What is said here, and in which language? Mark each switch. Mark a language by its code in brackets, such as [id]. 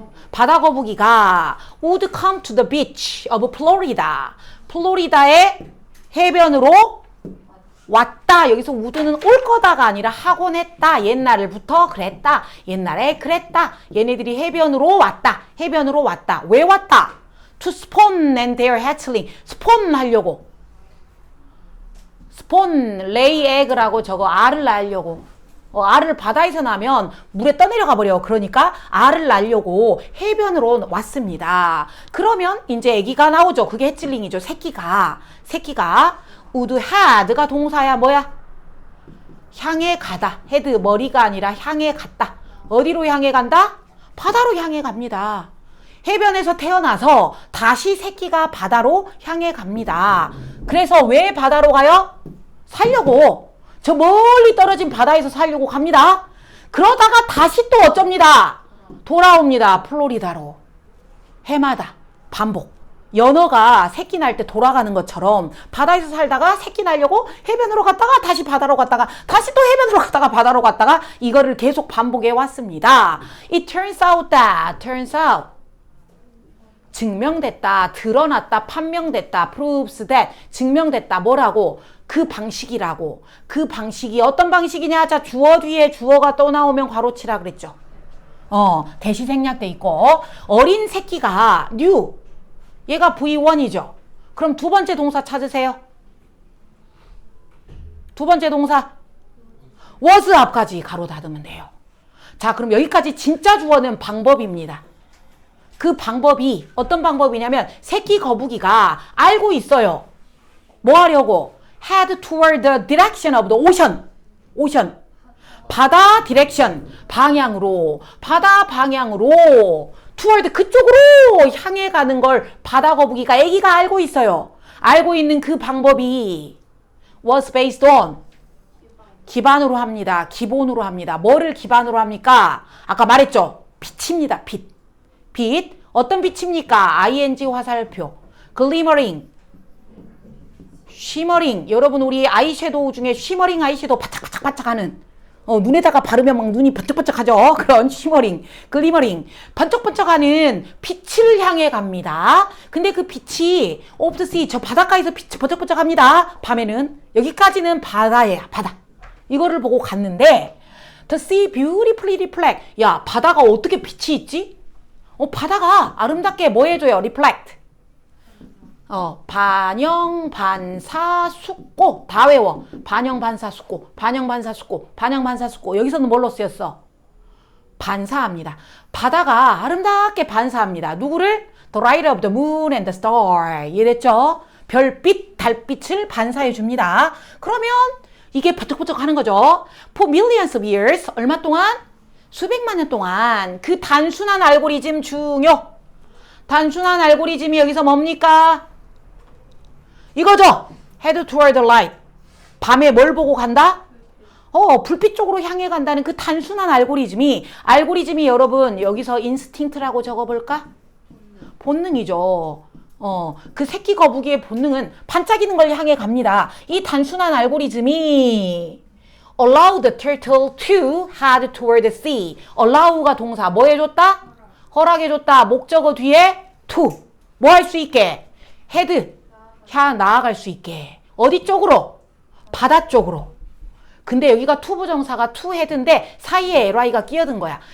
[ko] 바다 거북이가 [en] would come to the beach of Florida. [ko] 플로리다의 해변으로 왔다. 여기서 would는 올 거다가 아니라 하곤 했다. 옛날부터 그랬다. 옛날에 그랬다. 얘네들이 해변으로 왔다. 해변으로 왔다. 왜 왔다? [en] To spawn and their hatchling. [ko] 스폰 하려고. 스폰, [en] lay egg [ko] 라고 저거 알을 낳으려고. 알을 바다에서 나면 물에 떠내려가 버려. 그러니까 알을 낳으려고 해변으로 왔습니다. 그러면 이제 아기가 나오죠. 그게 해칠링이죠. 새끼가 would had가 동사야. 뭐야? 향해 가다. head 머리가 아니라 향해 갔다. 어디로 향해 간다? 바다로 향해 갑니다. 해변에서 태어나서 다시 새끼가 바다로 향해 갑니다. 그래서 왜 바다로 가요? 살려고. 저 멀리 떨어진 바다에서 살려고 갑니다. 그러다가 다시 또 어쩝니다. 돌아옵니다. 플로리다로. 해마다 반복. 연어가 새끼 날 때 돌아가는 것처럼 바다에서 살다가 새끼 날려고 해변으로 갔다가 다시 바다로 갔다가 다시 또 해변으로 갔다가 바다로 갔다가 이거를 계속 반복해 왔습니다. [en] It turns out that, turns out. [ko] 증명됐다, 드러났다, 판명됐다, [en] proves that, [ko] 증명됐다, 뭐라고? 그 방식이라고. 그 방식이 어떤 방식이냐? 자, 주어 뒤에 주어가 또 나오면 괄호치라 그랬죠. 대시 생략돼 있고, 어린 새끼가 new, 얘가 V1이죠. 그럼 두 번째 동사 찾으세요. 두 번째 동사 was 앞까지 가로 닫으면 돼요. 자, 그럼 여기까지 진짜 주어는 방법입니다. 그 방법이 어떤 방법이냐면 새끼 거북이가 알고 있어요. 뭐 하려고? [en] Head toward the direction of the ocean. [ko] ocean. 바다 디렉션. 방향으로. 바다 방향으로. toward 그쪽으로 향해 가는 걸 바다 거북이가 애기가 알고 있어요. 알고 있는 그 방법이 was based on. 기반으로 합니다. 기본으로 합니다. 뭐를 기반으로 합니까? 아까 말했죠. 빛입니다. 빛. 빛. 어떤 빛입니까? ing 화살표. [en] glimmering, shimmering. [ko] 여러분 우리 아이섀도우 중에 쉬머링 아이섀도우 반짝반짝반짝하는 눈에다가 바르면 막 눈이 번쩍번쩍하죠. 그런 쉬머링, 글리머링, 번쩍번쩍하는 빛을 향해 갑니다. 근데 그 빛이 오브 더 씨, 저 바닷가에서 빛이 번쩍번쩍합니다. 밤에는 여기까지는 바다예요. 바다. 이거를 보고 갔는데 [en] The sea beautifully reflect. [ko] 야, 바다가 어떻게 빛이 있지? 바다가 아름답게 뭐 해줘요? reflect. 반영, 반사, 숙고 다 외워. 반영, 반사, 숙고, 반영, 반사, 숙고, 반영, 반사, 숙고. 여기서는 뭘로 쓰였어? 반사합니다. 바다가 아름답게 반사합니다. 누구를? [en] The light of the moon and the star. [ko] 이해됐죠? 별빛, 달빛을 반사해 줍니다. 그러면 이게 번쩍번쩍 하는 거죠. [en] For millions of years. [ko] 얼마 동안? 수백만 년 동안. 그 단순한 알고리즘 중요. 단순한 알고리즘이 여기서 뭡니까? 이거죠. [en] Head toward the light. [ko] 밤에 뭘 보고 간다? 불빛 쪽으로 향해 간다는 그 단순한 알고리즘이 여러분 여기서 인스팅트라고 적어볼까? 본능이죠. 그 새끼 거북이의 본능은 반짝이는 걸 향해 갑니다. 이 단순한 알고리즘이 [en] allow the turtle to head toward the sea. [ko] allow가 동사 뭐 해줬다? 허락해줬다. 목적어 뒤에 to 뭐 할 수 있게? head 나아갈 수 있게. 어디 쪽으로? 바다 쪽으로. 근데 여기가 to 부정사가 to head인데 사이에 ly가 끼어든 거야.